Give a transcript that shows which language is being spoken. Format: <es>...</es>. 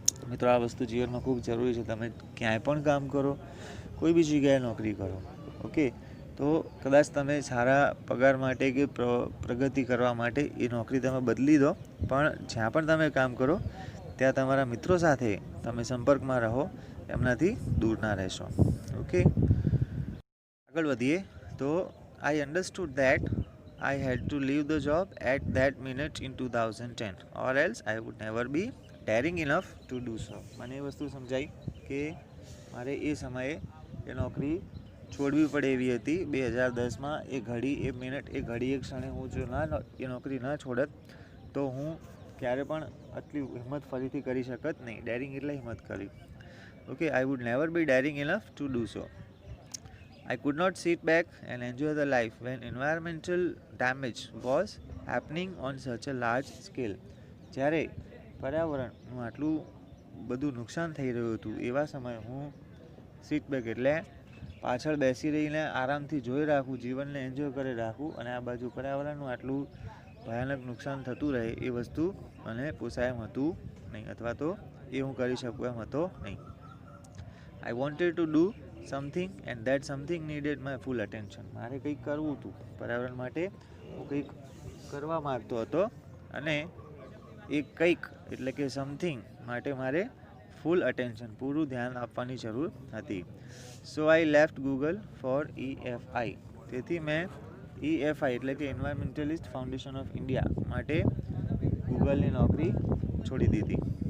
<gu>મિત્રો, આ વસ્તુ જીવનમાં ખૂબ જરૂરી છે. તમે ક્યાંય પણ કામ કરો, કોઈ બી જગ્યાએ નોકરી કરો, ઓકે, તો કદાચ તમે સારા પગાર માટે કે પ્રગતિ કરવા માટે એ નોકરી તમે બદલી દો, પણ જ્યાં પણ તમે કામ કરો ત્યાં તમારા મિત્રો સાથે તમે સંપર્કમાં રહો, એમનાથી દૂર ના રહેશો.</gu> <en>Okay, આગળ વધીએ તો I understood that I had to leave the job at that minute in 2010 or else I would never be daring enough to do so.</en> <gu>મને એ વસ્તુ સમજાઈ કે મારે એ સમયે એ નોકરી છોડવી પડે એવી હતી 2010માં. એ ઘડી, એ મિનિટ, એ ઘડી, એ ક્ષણે હું જો એ નોકરી ના છોડત તો હું ક્યારે પણ આટલી હિંમત ફરીથી કરી શકત નહીં. ડેરિંગ એટલે હિંમત કરી.</gu> <en>Okay, I would never be daring enough to do so. I could not sit back and enjoy the life when environmental damage was happening on such a large scale.</en> <gu>જ્યારે પર્યાવરણનું આટલું બધું નુકસાન થઈ રહ્યું હતું એવા સમયે હું સીટ બેક એટલે પાછળ બેસી રહીને આરામથી જોઈ રાખું, જીવનને એન્જોય કરી રાખું, અને આ બાજુ પર્યાવરણનું આટલું ભયાનક નુકસાન થતું રહે એ વસ્તુ મને પોસાય એમ હતું નહીં, અથવા તો એ હું કરી શકું એમ હતો નહીં.</gu> <en>I wanted to do something and that something needed my full attention.</en> <gu>મારે કંઈક કરવું હતું પર્યાવરણ માટે, હું કંઈક કરવા માગતો હતો અને એ કંઈક એટલે કે સમથિંગ માટે મારે ફૂલ અટેન્શન, પૂરું ધ્યાન આપવાની જરૂર હતી. સો I left Google four EFI. તેથી મેં EFI એટલે કે એન્વાયરમેન્ટલિસ્ટ ફાઉન્ડેશન ઓફ ઇન્ડિયા માટે ગૂગલની નોકરી છોડી દીધી.</gu>